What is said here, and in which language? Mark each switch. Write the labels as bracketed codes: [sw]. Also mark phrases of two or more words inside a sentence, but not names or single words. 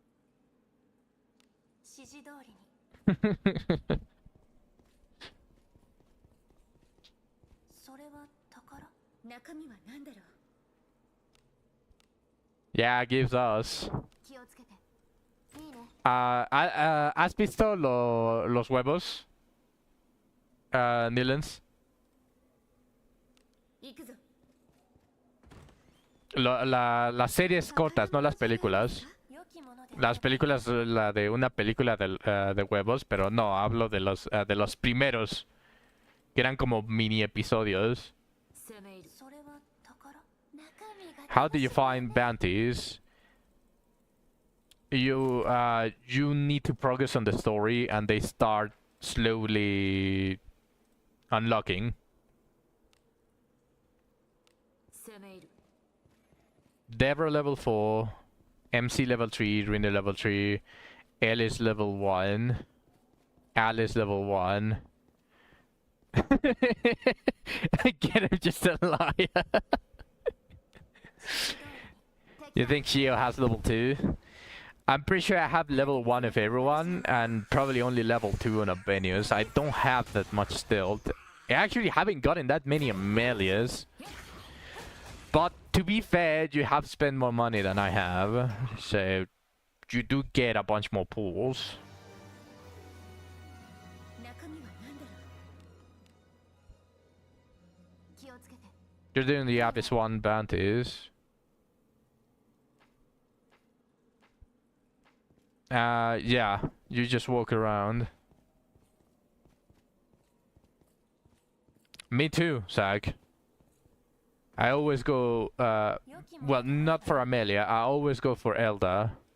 [ja] 指示通りに。それは宝中身は何だろう [en] Yeah, gives us. [ja] 気をつけていいね [es] ¿Has visto los huevos? Nilens. [ja] 行くぞ [es] Las series cortas, no las películas. [ja] 良きもので [es] Las películas, la de una película de huevos, pero no, hablo de los primeros, que eran como mini episodios. [ja] 攻め入るそれは宝中身が [en] How do you find bounties? You need to progress on the story, and they start slowly unlocking. [ja] 攻め入る [en] Devra level 4, MC level 3, Rina level 3, Alice level 1, Alice level 1. Again, I'm just a liar. You think Shio has level 2? I'm pretty sure I have level 1 of everyone, and probably only level 2 on Abenius. I don't have that much stealth. I actually haven't gotten that many Amelias. But to be fair, you have spent more money than I have, so you do get a bunch more pools. [ja] 中身は何だろう気をつけて [en] You're doing the Abyss 1 bounties. Yeah, you just walk around. Me too, Zach. I always go, well, not for Amelia, I always go for Elda.